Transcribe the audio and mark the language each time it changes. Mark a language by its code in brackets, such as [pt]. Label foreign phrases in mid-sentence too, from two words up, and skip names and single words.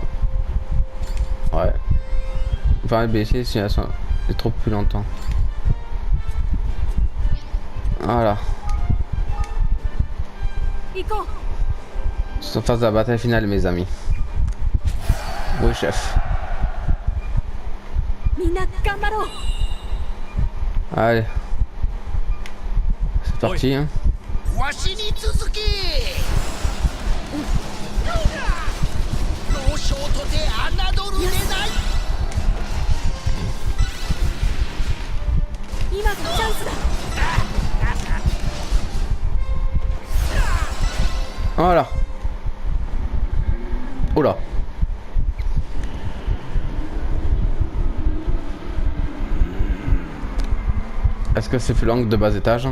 [fr] Ouais. Permet de baisser si elles sont trop plus longtemps. Voilà. sont en phase de la bataille finale, mes amis. Oui, chef. [ja] みんな頑張ろう。 [fr] Allez. C'est parti, hein. [ja] わしに続け。老将とて侮るでない。今がチャンスだ。 [fr] Voilà. Oula. Est-ce que c'est Fulang de bas étage?